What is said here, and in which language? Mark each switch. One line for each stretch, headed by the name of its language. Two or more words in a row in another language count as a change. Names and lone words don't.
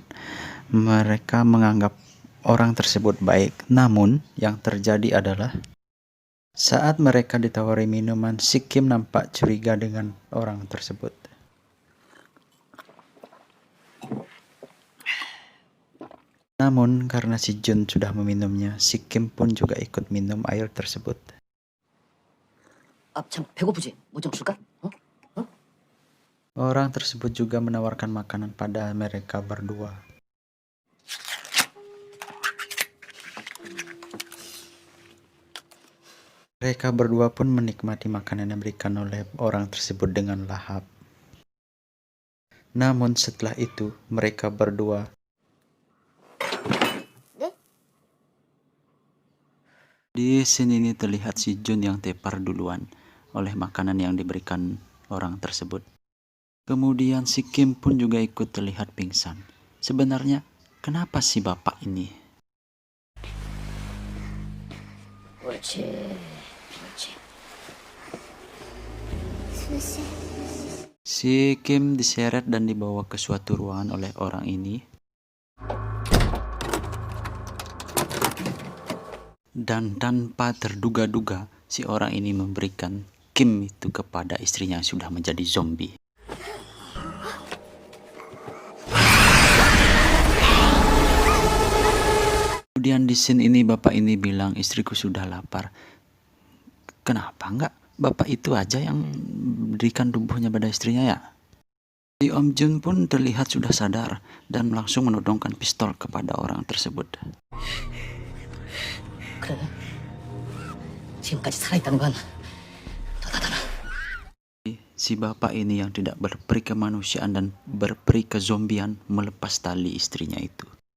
Indonesian: Mereka menganggap orang tersebut baik, namun yang terjadi adalah saat mereka ditawari minuman, si Kim nampak curiga dengan orang tersebut. Namun karena si Jun sudah meminumnya, si Kim pun juga ikut minum air tersebut.
Korean: 참 배고프지? 뭐 좀 줄까?
Indonesian: Orang tersebut juga menawarkan makanan pada mereka berdua. Mereka berdua pun menikmati makanan yang diberikan oleh orang tersebut dengan lahap. Namun setelah itu, mereka berdua di sini ini terlihat si Jun yang tepar duluan oleh makanan yang diberikan orang tersebut. Kemudian si Kim pun juga ikut terlihat pingsan. Sebenarnya kenapa si bapak ini?
Korean: 옳지. 수시.
Indonesian: Si Kim diseret dan dibawa ke suatu ruangan oleh orang ini. Dan tanpa terduga-duga, si orang ini memberikan Kim itu kepada istrinya yang sudah menjadi zombie. Kemudian di scene ini bapak ini bilang, istriku sudah lapar. Kenapa enggak bapak itu aja yang berikan tubuhnya pada istrinya ya? Si Om Jun pun terlihat sudah sadar dan langsung menodongkan pistol kepada orang tersebut.
Korean: 그래. 지금까지 살아있다는 건 대단하다.
Indonesian: Si bapak ini yang tidak berperi kemanusiaan dan berperi kezombian melepas tali istrinya itu.